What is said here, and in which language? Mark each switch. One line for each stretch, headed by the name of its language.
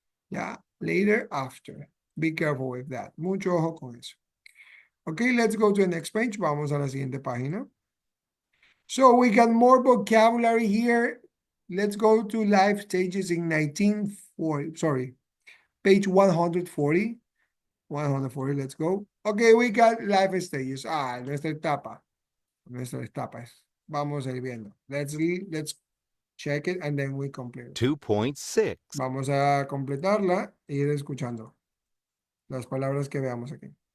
English: Yeah, later, after. Be careful with that.
Spanish: Mucho ojo con eso.
English: Okay, let's go to the next page.
Spanish: Vamos a la siguiente página.
English: So we got more vocabulary here. Let's go to life stages in 1940. Sorry, page 140. 140, let's go. Okay, we got life stages.
Spanish: Nuestra etapa. Nuestras etapas. Vamos a ir viendo.
English: Let's check it and then we complete. 2.6.
Spanish: Vamos a completarla e ir escuchando las palabras que veamos aquí.